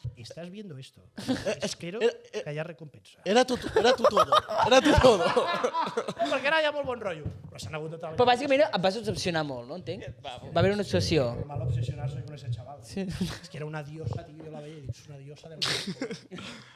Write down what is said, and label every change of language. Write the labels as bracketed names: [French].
[Spanish] y estás viendo esto, espero que haya recompensa. Era tu todo. Era tu todo. [Catalan] Perquè ara hi ha molt bon rotllo, però s'han hagut de treballar. Però bàsicament et vas obsessionar molt, no entenc? Va haver una obsessió. [Spanish] Normal obsesionarse con ese chaval. Sí. Es que era una diosa, tío, yo la veía y digo, es una diosa del mundo.